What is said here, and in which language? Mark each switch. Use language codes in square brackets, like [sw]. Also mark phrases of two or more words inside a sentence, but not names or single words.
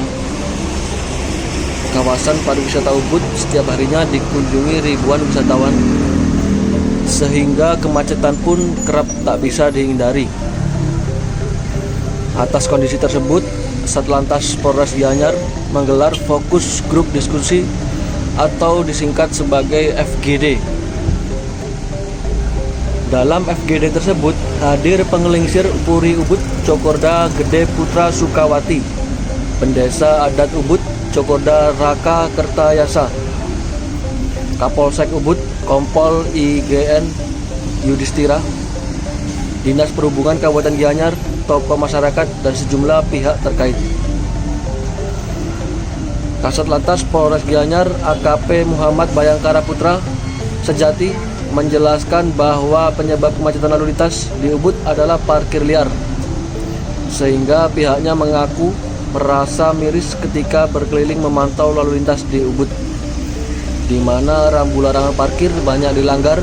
[id] Kawasan pariwisata Ubud setiap harinya dikunjungi ribuan wisatawan, sehingga kemacetan pun kerap tak bisa dihindari. Atas kondisi tersebut, Satlantas Polres Gianyar menggelar fokus grup diskusi atau disingkat sebagai FGD. Dalam FGD tersebut hadir pengelingsir Puri Ubud Cokorda Gede Putra Sukawati, Pendesa Adat Ubud Cokorda Raka Kertayasa, Kapolsek Ubud Kompol IGN Yudhistira, Dinas Perhubungan Kabupaten Gianyar, tokoh masyarakat, dan sejumlah pihak terkait. Kasat Lantas Polres Gianyar AKP Muhammad Bayangkara Putra Sejati menjelaskan bahwa penyebab kemacetan lalu lintas di Ubud adalah parkir liar, sehingga pihaknya mengaku merasa miris ketika berkeliling memantau lalu lintas di Ubud, di mana rambu larangan parkir banyak dilanggar.